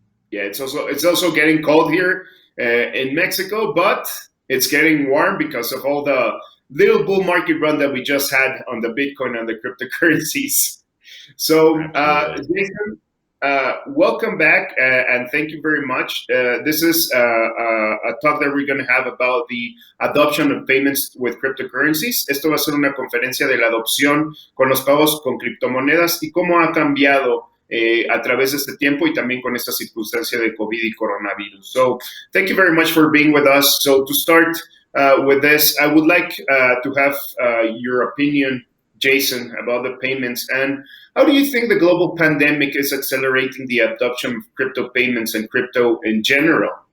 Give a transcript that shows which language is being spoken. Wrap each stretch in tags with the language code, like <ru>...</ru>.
<en>Yeah, it's also getting cold here in Mexico, but it's getting warm because of all the little bull market run that we just had on the Bitcoin and the cryptocurrencies. So, Jason, welcome back, and thank you very much. This is a talk that we're going to have about the adoption of payments with cryptocurrencies.</en> <es>Esto va a ser una conferencia de la adopción con los pagos con criptomonedas y cómo ha cambiado a través de este tiempo y también con esta circunstancia de COVID y coronavirus.</es> <en>So, thank you very much for being with us. So, to start with this, I would like to have your opinion, Jason, about the payments, and how do you think the global pandemic is accelerating the adoption of crypto payments and crypto in general?</en>